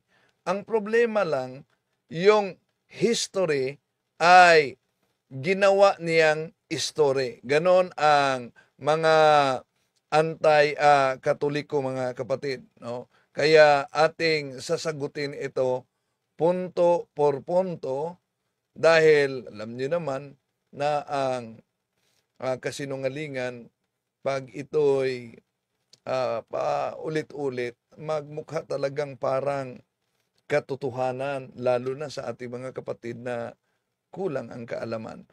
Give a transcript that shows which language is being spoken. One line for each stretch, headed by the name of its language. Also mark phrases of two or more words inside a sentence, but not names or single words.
Filipino: Ang problema lang, yung history ay ginawa niyang history. Ganon ang mga anti-katoliko, mga kapatid. No? Kaya ating sasagutin ito
Spanish: punto por punto
Filipino: Dahil alam niyo naman na ang kasinungalingan, pag ito'y paulit-ulit, magmukha talagang parang katotohanan, lalo na sa ating mga kapatid na kulang ang kaalaman.